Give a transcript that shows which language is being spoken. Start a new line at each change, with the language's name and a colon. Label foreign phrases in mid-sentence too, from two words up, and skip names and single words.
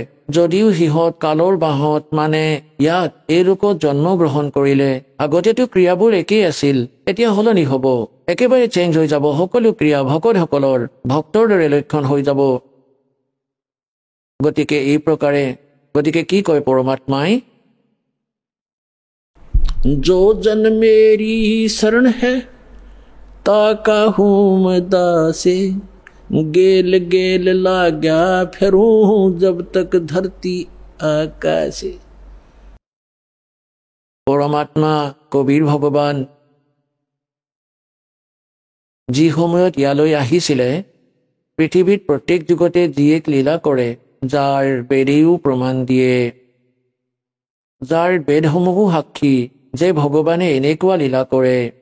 Assamese: যদিও সিহঁত কালৰ বাঁহত মানে ইয়াত এই ৰূপত জন্ম গ্ৰহণ কৰিলে, আগতেতো ক্ৰিয়াবোৰ একেই আছিল, এতিয়া সলনি হ'ব, একেবাৰে চেঞ্জ হৈ যাব। সকলো ক্ৰিয়া ভকতসকলৰ ভক্তৰ দৰে লক্ষণ হৈ যাব। গতিকে কি কয় পৰমাত্মাই,
Hindi: जो जन मेरी शरण है ताका हूँ मैं दासे गेल गेल लाग्या फिरूं जब तक धरती आकाशे।
Assamese: পৰমাত্মা কবিৰ ভগৱান যি সময়ত ইয়ালৈ আহিছিলে, পৃথিৱীত প্ৰত্যেক যুগতে যি এক লীলা কৰে, যাৰ বেদেও প্ৰমাণ দিয়ে, যাৰ বেদসমূহো সাক্ষী যে ভগৱানে এনেকুৱা লীলা কৰে।